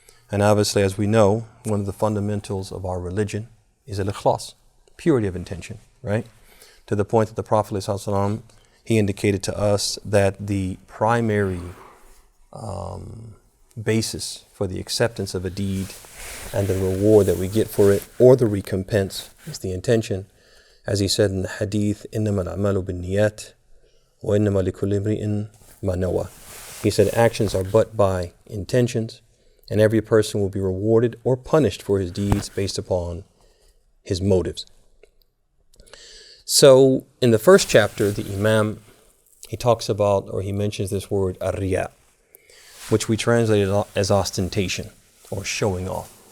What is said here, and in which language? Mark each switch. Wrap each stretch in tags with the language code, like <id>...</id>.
<en>And obviously, as we know, one of the fundamentals of our religion is al-ikhlas, purity of intention, right? To the point that the Prophet ﷺ, he indicated to us that the primary basis for the acceptance of a deed and the reward that we get for it, or the recompense, is the intention. As he said in the hadith,</en> <ar>إِنَّمَا الْأَعْمَالُ بِالنِّيَّاتِ وَإِنَّمَا لِكُلِّ امْرِئٍ مَا نَوَى.</ar> <en>He said actions are but by intentions, and every person will be rewarded or punished for his deeds based upon his motives. So in the first chapter, the Imam, he talks about, or he mentions this word ar-riya, which we translate as ostentation or showing off.</en>